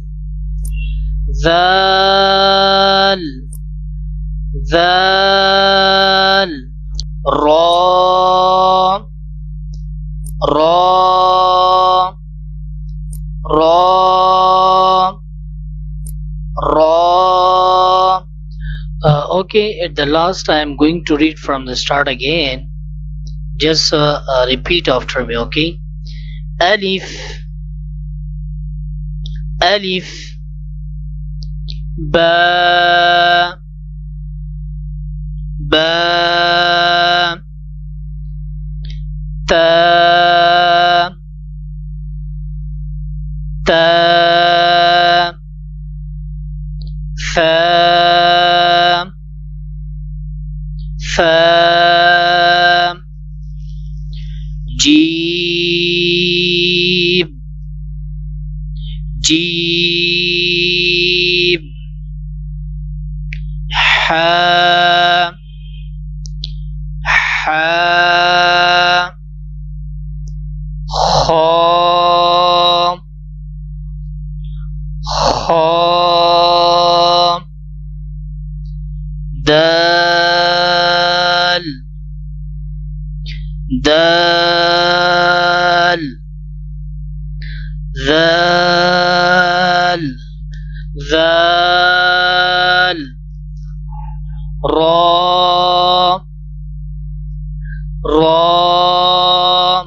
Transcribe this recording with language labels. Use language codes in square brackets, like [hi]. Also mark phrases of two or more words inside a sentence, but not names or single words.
[ar] ذال ذال. راء راء. راء راء. [en] Okay, at the last I am going to read from the start again. Just repeat after me. Okay. [ar] ألف ألف. باء باء. Ta. Ta. Fa. Fa. Jim. Jim. حاء حاء, خاء خاء, دال دال, ذال, ذال, را, ra.